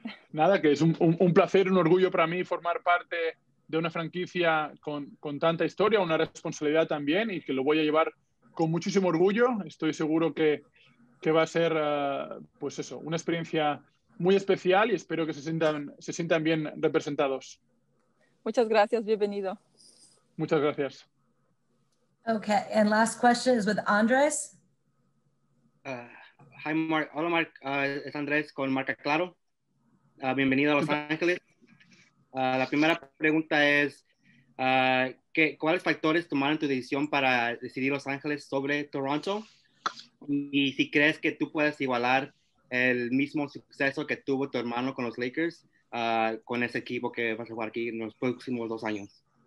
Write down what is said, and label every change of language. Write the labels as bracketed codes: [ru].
[es] Nada, que es un placer, un orgullo para mí formar parte de una franquicia con tanta historia, una responsabilidad también, y que lo voy a llevar con muchísimo orgullo. Estoy seguro que va a ser, pues eso, una experiencia muy especial, y espero que se sientan bien representados. Muchas gracias, bienvenido. Muchas gracias. [en] Okay, and last question is with Andres. Hi, Mark. [es] Hola, Mark. Es Andrés con Marca Claro. Bienvenido a Los Ángeles. La primera pregunta es, ¿cuáles factores tomaron tu decisión para decidir Los Ángeles sobre Toronto? Y si crees que tú puedes igualar el mismo suceso que tuvo tu hermano con los Lakers, con ese equipo que vas a jugar aquí en los próximos 2 años.